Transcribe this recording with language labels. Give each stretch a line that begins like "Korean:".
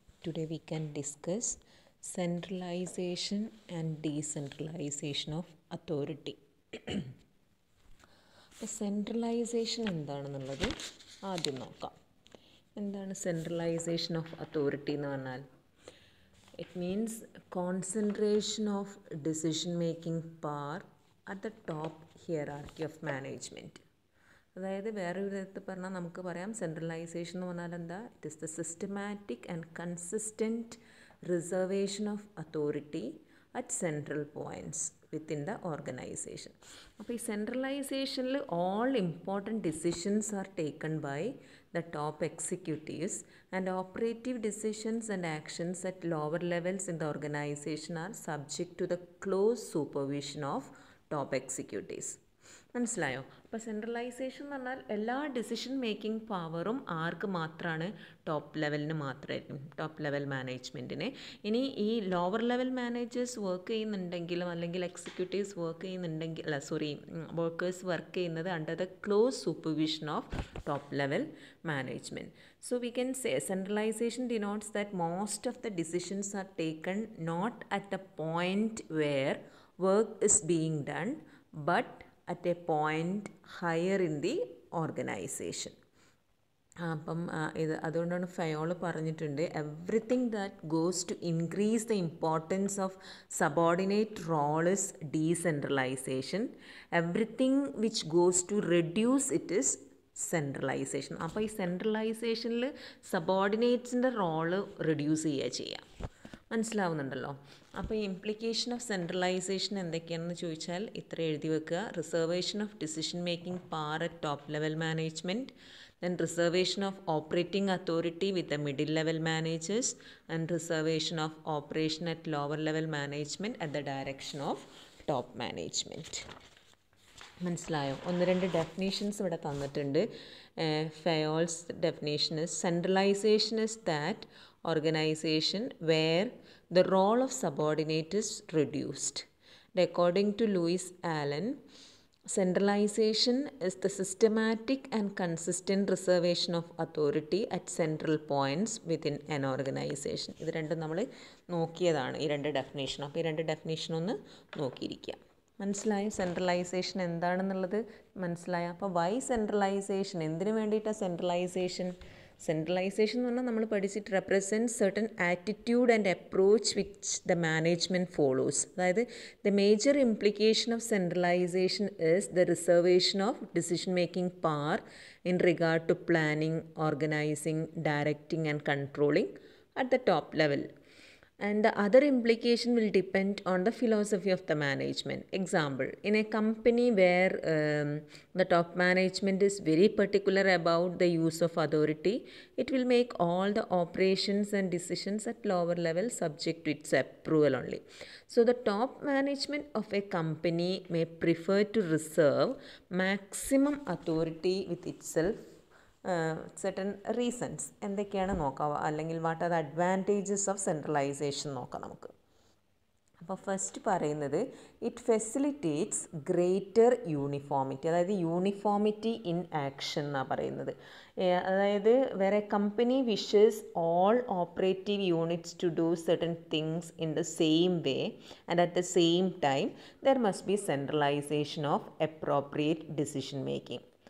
English: Today we can discuss centralization and decentralization of authority.
Malayalam: Centralisation എന്താണെന്നുള്ളത് ആദ്യം നോക്കാം. എന്താണ് സെൻട്രലൈസേഷൻ ഓഫ് അതോറിറ്റി എന്ന് പറഞ്ഞാൽ?
English: It means concentration of decision making power at the top hierarchy of management.
Malayalam: അതായത് വേറൊരു വിധത്തിൽ പറഞ്ഞാൽ നമുക്ക് പറയാം സെൻട്രലൈസേഷൻ എന്ന് പറഞ്ഞാൽ എന്താ?
English: It is the systematic and consistent reservation of authority at central points within the organization.
Malayalam: അപ്പോൾ ഈ സെൻട്രലൈസേഷനിൽ
English: All important decisions are taken by the top executives, and operative decisions and actions at lower levels in the organization are subject to the close supervision of top executives.
Malayalam: മനസ്സിലായോ? അപ്പോൾ centralisation എന്ന് പറഞ്ഞാൽ എല്ലാ decision making പവറും ആർക്ക് മാത്രമാണ്? Top ലെവലിന് മാത്രമായിരിക്കും, top level മാനേജ്മെൻറ്റിന്. ഇനി ഈ ലോവർ ലെവൽ മാനേജേഴ്സ് വർക്ക് ചെയ്യുന്നുണ്ടെങ്കിലും അല്ലെങ്കിൽ എക്സിക്യൂട്ടീവ്സ് വർക്ക് ചെയ്യുന്നുണ്ടെങ്കിൽ വർക്കേഴ്സ് വർക്ക് ചെയ്യുന്നത്
English: Under the close supervision of top level management. So we can say centralization denotes that most of the decisions are taken not at a point where work is being done but at a point higher in the organization.
Malayalam: അപ്പം അതുകൊണ്ടാണ് Fayol പറഞ്ഞിട്ടുണ്ട്
English: Everything that goes to increase the importance of subordinate role is decentralization. Everything which goes to reduce it is centralization.
Malayalam: അപ്പോൾ ഈ സെൻട്രലൈസേഷനിൽ സബോർഡിനേറ്റ്സിൻ്റെ role reduce ചെയ്യാം. മനസ്സിലാവുന്നുണ്ടല്ലോ? അപ്പോൾ ഈ implication of centralisation എന്തൊക്കെയാണെന്ന് ചോദിച്ചാൽ ഇത്ര എഴുതി വെക്കുക.
English: Reservation of decision making power at top level management, then reservation of operating authority with the middle level managers, and reservation of operation at lower level management at the direction of top management.
Malayalam: മനസ്സിലായോ? ഒന്ന് രണ്ട് definitions ഇവിടെ തന്നിട്ടുണ്ട്.
English: Fayol's definition is centralization is that organization where the role of subordinate is reduced. According to Louis Allen, centralization is the systematic and consistent reservation of authority at central points within an organization.
Malayalam: ഇത് രണ്ടും നമ്മൾ നോക്കിയതാണ്, ഈ രണ്ട് definition. അപ്പോൾ ഈ രണ്ട് definition ഒന്ന് നോക്കിയിരിക്കുക. മനസ്സിലായോ സെൻട്രലൈസേഷൻ എന്താണെന്നുള്ളത്? മനസ്സിലായോ? അപ്പോൾ വൈ സെൻട്രലൈസേഷൻ, എന്തിനു വേണ്ടിയിട്ടാണ് സെൻട്രലൈസേഷൻ? സെൻട്രലൈസേഷൻ എന്ന് പറഞ്ഞാൽ നമ്മൾ പഠിച്ചിട്ട്
English: Represent certain attitude and approach which the management follows. അതായത് the major implication of centralization is the reservation of decision making power in regard to planning, organizing, directing and controlling at the top level. And the other implication will depend on the philosophy of the management. Example, in a company where the top management is very particular about the use of authority, it will make all the operations and decisions at lower level subject to its approval only. So the top management of a company may prefer to reserve maximum authority with itself. Certain reasons
Malayalam: എന്തൊക്കെയാണ് നോക്കാം, അല്ലെങ്കിൽ
English: what are the advantages of centralization
Malayalam: നോക്കാം നമുക്ക്. അപ്പോൾ first പറയുന്നത്
English: It facilitates greater uniformity. അതായത് uniformity in action
Malayalam: എന്നാണ് പറയുന്നത്. അതായത്
English: വേറെ company wishes all operative units to do certain things in the same way and at the same time there must be centralization of appropriate decision making.